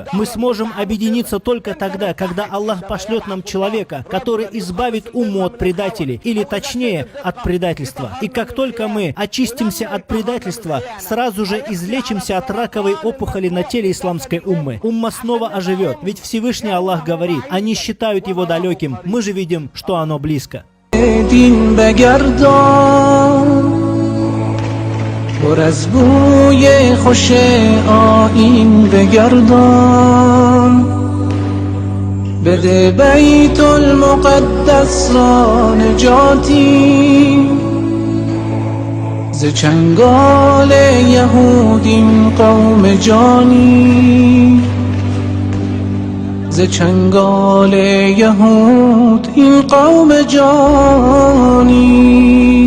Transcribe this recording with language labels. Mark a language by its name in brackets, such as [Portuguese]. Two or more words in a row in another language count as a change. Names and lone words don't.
[Russian] Мы сможем объединиться только тогда, когда Аллах пошлет нам человека, который избавит уму от предателей, или точнее, от предательства. И как только мы очистимся от предательства, сразу же излечимся от раковой опухоли на теле исламской уммы. Умма снова оживет, ведь Всевышний Аллах говорит, они считают его далеким, мы же видим, что оно близко. [Persian] دین بگردان پر از بوی خوش آیین بگردان بده بیت المقدس را نجاتی ز چنگال یهود این قوم جانی ز چنگال یهود این قوم جانی